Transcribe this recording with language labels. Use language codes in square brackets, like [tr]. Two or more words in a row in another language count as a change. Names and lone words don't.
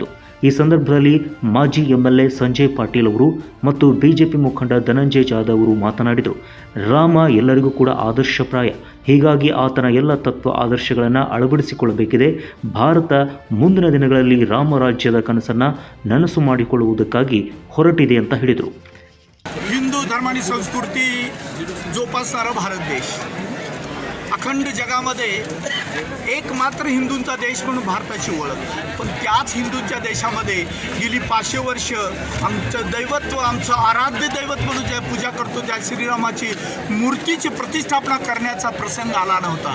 [kn] ಈ ಸಂದರ್ಭದಲ್ಲಿ ಮಾಜಿ MLA ಸಂಜಯ್ ಪಾಟೀಲ್ ಅವರು ಮತ್ತು ಬಿಜೆಪಿ ಮುಖಂಡ ಧನಂಜಯ್ ಜಾಧವ್ ಅವರು ಮಾತನಾಡಿದರು. ರಾಮ ಎಲ್ಲರಿಗೂ ಕೂಡ ಆದರ್ಶಪ್ರಾಯ. ಹೀಗಾಗಿ ಆತನ ಎಲ್ಲ ತತ್ವ ಆದರ್ಶಗಳನ್ನು ಅಳವಡಿಸಿಕೊಳ್ಳಬೇಕಿದೆ. ಭಾರತ ಮುಂದಿನ ದಿನಗಳಲ್ಲಿ ರಾಮರಾಜ್ಯದ ಕನಸನ್ನು ನನಸು ಮಾಡಿಕೊಳ್ಳುವುದಕ್ಕಾಗಿ ಹೊರಟಿದೆ ಅಂತ ಹೇಳಿದರು. [mr] हिंदू धर्म आणि संस्कृती जोपासणारा भारत देश, अखंड जगामध्ये एकमात्र हिंदूंचा देश म्हणून भारताची ओळख. पण त्याच हिंदूंच्या देशामध्ये गेली 500 वर्ष आमचं दैवत्व, आमचं आराध्य दैवत म्हणून जे पूजा करतो त्या श्रीरामाची मूर्तीची प्रतिष्ठापना करण्याचा प्रसंग आला नव्हता.